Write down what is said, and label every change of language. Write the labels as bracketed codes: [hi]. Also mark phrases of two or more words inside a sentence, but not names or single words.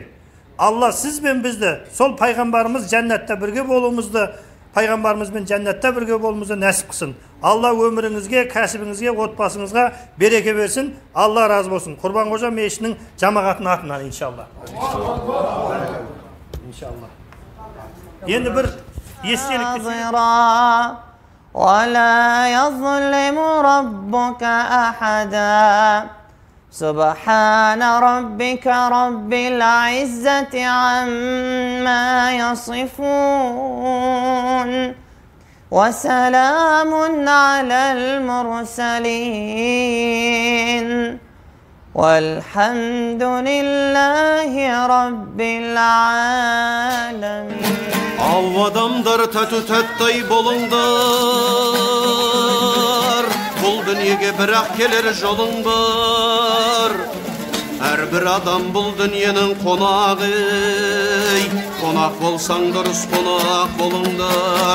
[kk] Алла сіз бен бізді, сол пайғамбарымыз жәннатта бірге болуымызды, пайғамбарымызбен жәннатта бірге болуымызды нәсіп қылсын. Алла өміріңізге, кәсібіңізге, отбасыңызға береке берсін. Алла разы болсын. Құрбанқожа мешітінің жамағатының атынан иншалла. Иншалла. Енді бір естелік. [ar] ولا يظلم ربك أحدا سبحان ربك رب العزة عما يصفون وسلام على المرسلين والحمد لله رب العالمين. [kk] Av adamдар tәту тәттай болыңдар, бұл дүниеге бірақ келер жолың бар. Әрбір адам бұл дүниенің қонағы, қонақ болсаң дұрыс қонақ болыңдар.